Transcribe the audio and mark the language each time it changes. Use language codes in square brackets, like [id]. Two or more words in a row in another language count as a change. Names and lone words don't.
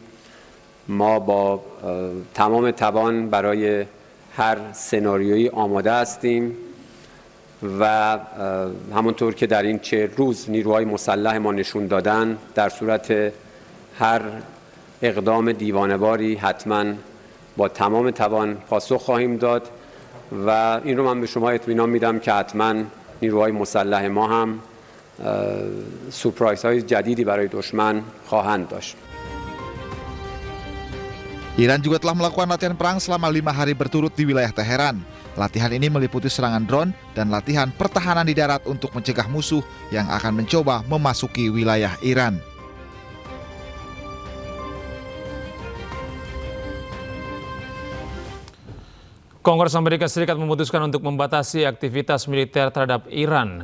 [fa] ما با تمام توان برای هر سناریویی آماده هستیم و همونطور که در این 40 روز نیروهای مسلح ما نشون دادن، در صورت هر اقدام دیوانه‌واری حتما با تمام توان پاسخ خواهیم داد و این رو من به شما اطمینان میدم که حتما نیروهای مسلح ما هم سورپرایزهای جدیدی برای دشمن خواهند داشت. [id] Iran juga telah melakukan latihan perang selama 5 hari berturut di wilayah Teheran. Latihan ini meliputi serangan drone dan latihan pertahanan di darat untuk mencegah musuh yang akan mencoba memasuki wilayah Iran. Kongres Amerika Serikat memutuskan untuk membatasi aktivitas militer terhadap Iran.